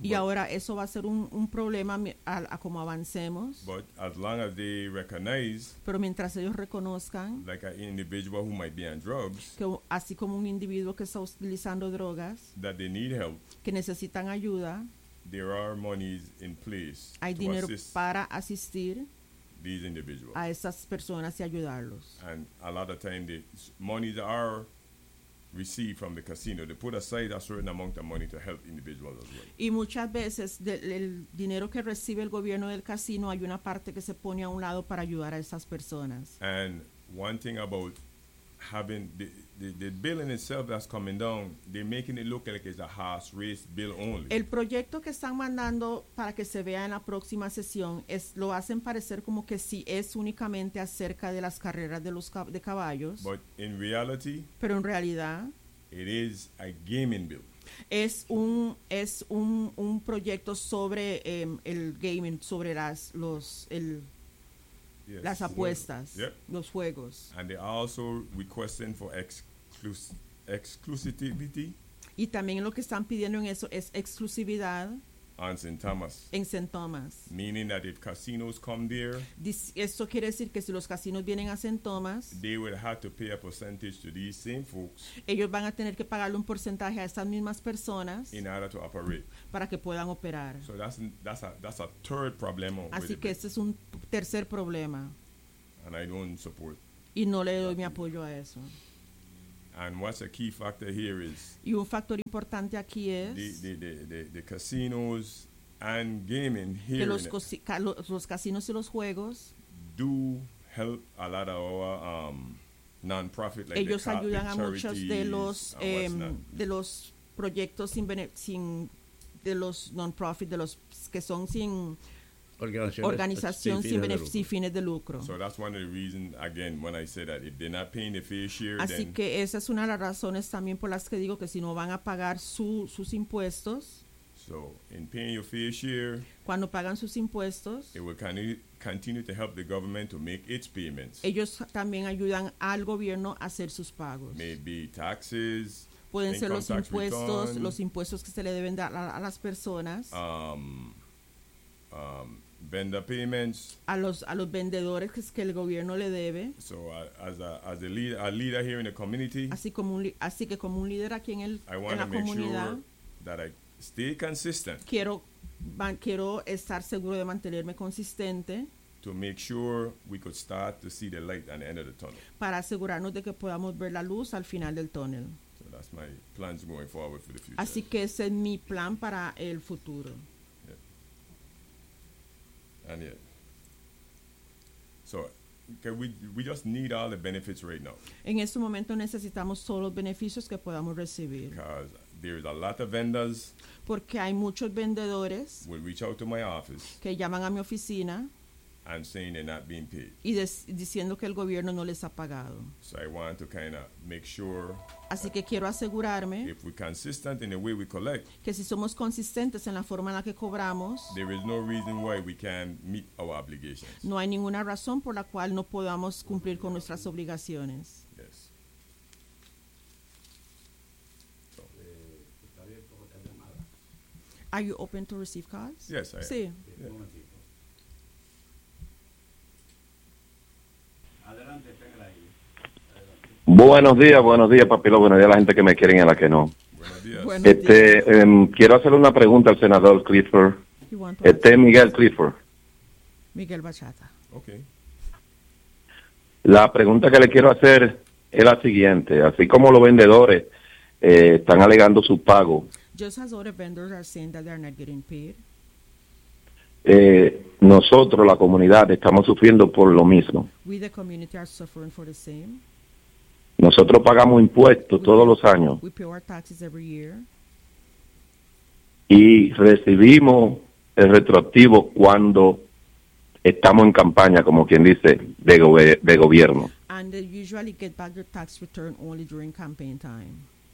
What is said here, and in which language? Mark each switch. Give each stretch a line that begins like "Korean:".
Spanish: Y ahora eso va a ser un problema a como avancemos.
English: But as long as they recognize,
Spanish: pero mientras ellos reconozcan,
English: like an individual who might be on drugs,
Spanish: que así como un individuo que está utilizando drogas,
English: that they need help,
Spanish: que necesitan ayuda,
English: there are monies in place,
Spanish: hay dinero para asistir
English: these individuals,
Spanish: a esas personas y ayudarlos.
English: And a lot of time the monies are received from the casino. They put aside a certain amount of money to help individuals as well.
Spanish: Y muchas veces el dinero que recibe el gobierno del casino, hay una parte que se pone a un lado para ayudar a esas personas.
English: And one thing about having the bill in itself that's coming down, they're making it look like it's a horse race bill only.
Spanish: El proyecto que están mandando para que se vea en la próxima sesión es lo hacen parecer como que sí es únicamente acerca de las carreras de los de caballos.
English: But in reality,
Spanish: pero en realidad,
English: it is a gaming bill.
Spanish: Es un proyecto sobre el gaming, sobre las apuestas, los juegos.
English: And they also requesting for exclusivity.
Spanish: Y también lo que están pidiendo en eso es exclusividad.
English: On St. Thomas.
Spanish: En St. Thomas.
English: Meaning that if casinos come there,
Spanish: esto quiere decir que si los casinos vienen a St. Thomas,
English: they will have to pay a percentage to these same folks.
Spanish: Ellos van a tener que pagarle un porcentaje a estas mismas personas.
English: In order to operate.
Spanish: Para que puedan operar.
English: So that's a third problem.
Spanish: Así que este es un tercer problema.
English: And I don't support.
Spanish: Y no le doy mi apoyo a eso.
English: And what's a key factor here is,
Spanish: y un factor importante aquí es
English: the casinos and gaming here,
Spanish: que los casinos y los juegos
English: do help a lot of our non-profit, like
Spanish: ellos
English: the
Spanish: ayudan
English: the
Spanish: a muchos de los de los proyectos sin de los non-profit, de los que son sin organización sin fines de lucro.
English: So that's one of the reasons, again, when I say that if they're not paying the fair share.
Spanish: Así que esa es una de las razones también por las que digo que si no van a pagar sus impuestos.
English: So in paying your fair share,
Spanish: cuando pagan sus impuestos,
English: it will continue to help the government to make its payments.
Spanish: Ellos también ayudan al gobierno a hacer sus pagos.
English: Maybe taxes.
Spanish: Pueden ser los impuestos, return, los impuestos que se le deben dar a las personas.
English: Vendor payments,
Spanish: a los vendedores que el gobierno le debe.
English: So as a leader here in the community,
Spanish: así que como un líder aquí en la comunidad,
English: sure that I stay consistent.
Spanish: Quiero estar seguro de mantenerme consistente.
English: To make sure we could start to see the light at the end of the tunnel.
Spanish: Para asegurarnos de que podamos ver la luz al final del túnel.
English: So that's my plans going forward for the future.
Spanish: Así que ese es mi plan para el futuro.
English: And yet, so okay, we just need all the benefits right now.
Spanish: En este momento necesitamos todos los beneficios que podamos recibir.
English: Because there is a lot of vendors.
Spanish: Porque hay muchos vendedores.
English: Will reach out to my office.
Spanish: Que llaman a mi oficina.
English: and saying they're not being paid.
Spanish: Y diciendo que el gobierno no les ha pagado.
English: So I want to kind of make sure.
Spanish: Así que quiero asegurarme.
English: If we're consistent in the way we collect.
Spanish: Que si somos consistentes en la forma en la que cobramos.
English: There is no reason why we can't meet our obligations.
Spanish: No hay ninguna razón por la cual no podamos cumplir con nuestras obligaciones.
English: Are you open to receive calls? Yes, I am.
Spanish: Sí. Adelante, buenos días, papilo, buenos días a la gente que me quieren y a la que no. Buenos días. Quiero hacerle una pregunta al senador Clifford. Miguel Clifford. Miguel Bachata.
English: Okay.
Spanish: La pregunta que le quiero hacer es la siguiente: así como los vendedores están alegando su pago.
English: Just as other vendors are saying that they are not getting paid.
Spanish: Nosotros, la comunidad, estamos sufriendo por lo mismo.
English: We, the community, are suffering for the same.
Spanish: Nosotros pagamos impuestos todos los años.
English: We pay our taxes every year.
Spanish: Y recibimos el retroactivo cuando estamos en campaña, como quien dice, de gobierno.
English: And they usually get back their tax return only during campaign time.